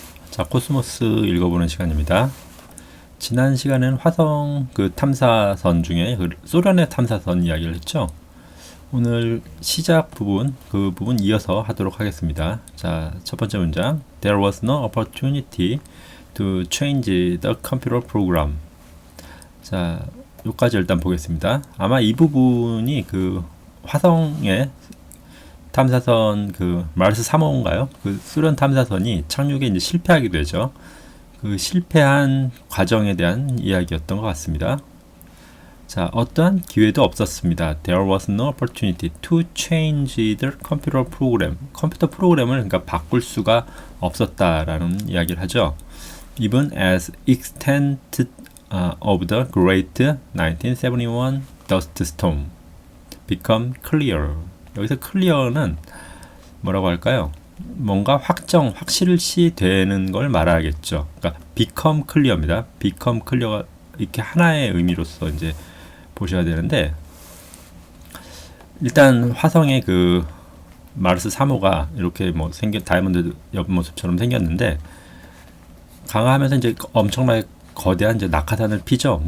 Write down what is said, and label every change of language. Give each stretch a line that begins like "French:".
Korean: 자, 코스모스 읽어보는 시간입니다. 지난 시간에는 화성 그 탐사선 중에 그 소련의 탐사선 이야기를 했죠. 오늘 시작 부분, 그 부분 이어서 하도록 하겠습니다. 자, 첫 번째 문장.
English: There was no opportunity to change the computer program.
Korean: 자, 여기까지 일단 보겠습니다. 아마 이 부분이 그 화성의 탐사선 그 마르스 3호인가요? 그 소련 탐사선이 착륙에 이제 실패하게 되죠. 그 실패한 과정에 대한 이야기였던 것 같습니다. 자, 어떠한 기회도 없었습니다.
English: There was no opportunity to change the computer program.
Korean: 컴퓨터 프로그램을 그러니까 바꿀 수가 없었다라는 이야기를 하죠.
English: Even as extent of the great 1971 dust storm become clear.
Korean: 여기서 clear는 뭐라고 할까요? 뭔가 확실시 되는 걸 말하겠죠. 그러니까 become clear입니다. become clear가 이렇게 하나의 의미로서 이제 보셔야 되는데, 일단 화성의 그 마르스 3호가 이렇게 뭐 다이아몬드 옆모습처럼 생겼는데, 강화하면서 이제 엄청나게 거대한 이제 낙하산을 피죠.